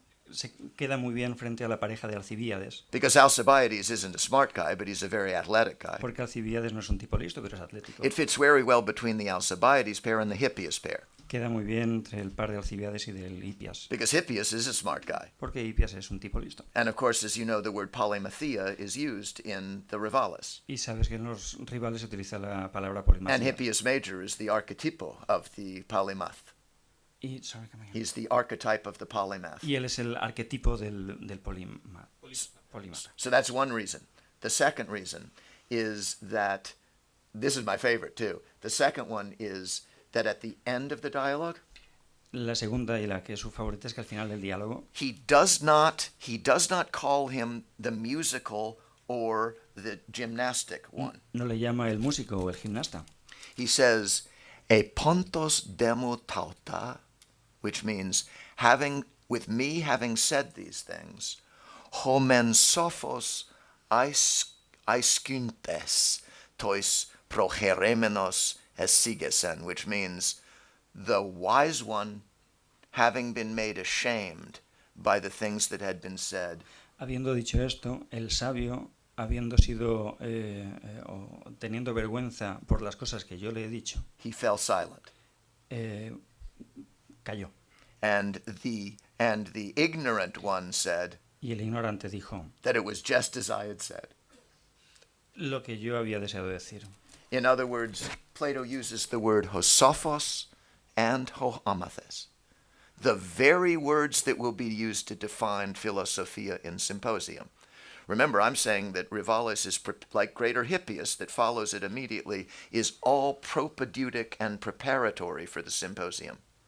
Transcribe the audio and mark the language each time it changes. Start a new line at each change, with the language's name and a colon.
Spanish: Se queda muy bien frente a la pareja de Alcibíades,
English: because Alcibiades isn't a smart guy, but he's a very athletic guy.
Spanish: porque Alcibíades no es un tipo listo, pero es atlético.
English: It fits very well between the Alcibiades pair and the Hippias pair,
Spanish: Queda muy bien entre el par de Alcibíades y del Hippias,
English: because Hippias is a smart guy.
Spanish: porque Hippias es un tipo listo.
English: And of course, as you know, the word polymathia is used in the Rivales.
Spanish: Y sabes que en los rivales se utiliza la palabra
English: And
Spanish: polimacia.
English: Hippias major is the archetypo of the polymath.
Spanish: Y,
English: sorry, come again. He's the archetype of the polymath.
Spanish: Y él es el arquetipo del polímata.
English: So that's one reason. The second reason is that, this is my favorite too, the second one is that at the end of the dialogue,
Spanish: La segunda y la que es su favorita es que al final del diálogo
English: he does not call him the musical or the gymnastic one.
Spanish: no le llama el músico o el gimnasta.
English: He says,
Greek: "E pontos demo tauta,"
English: which means, with me having said these things,
Greek: homen sophos aiskuntes tois progeremenos esigesen,
English: which means, the wise one, having been made ashamed by the things that had been said,
Spanish: Habiendo dicho esto, el sabio, habiendo sido o teniendo vergüenza por las cosas que yo le he dicho,
English: he fell silent.
Spanish: cayó.
English: And the ignorant one said
Spanish: Y el ignorante dijo
English: that it was just as I had said.
Spanish: lo que yo había deseado decir.
English: In other words, Plato uses the word hosophos and hoamathes, the very words that will be used to define Philosophia in Symposium. Remember, I'm saying that Rivales is like Greater Hippias, that follows it immediately, is all propedeutic and preparatory for the Symposium.